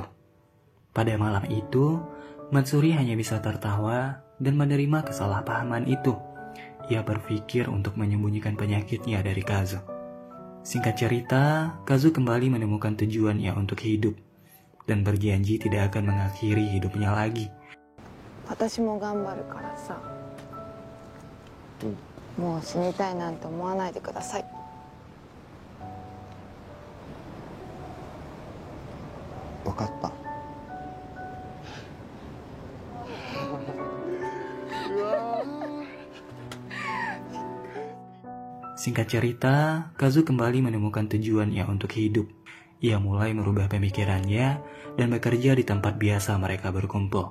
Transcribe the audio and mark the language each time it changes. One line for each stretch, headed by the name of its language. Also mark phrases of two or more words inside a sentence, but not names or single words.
Indonesian: Pada malam itu, Matsuri hanya bisa tertawa dan menerima kesalahpahaman itu. Ia berpikir untuk menyembunyikan penyakitnya dari Kazu. Singkat cerita, Kazu kembali menemukan tujuannya untuk hidup dan berjanji tidak akan mengakhiri hidupnya lagi.
Japanese: 私も頑張るからさ、もう死にたいなんて思わないでください。分かった。
Indonesian: Singkat cerita, Kazu kembali menemukan tujuannya untuk hidup. Ia mulai merubah pemikirannya dan bekerja di tempat biasa mereka berkumpul.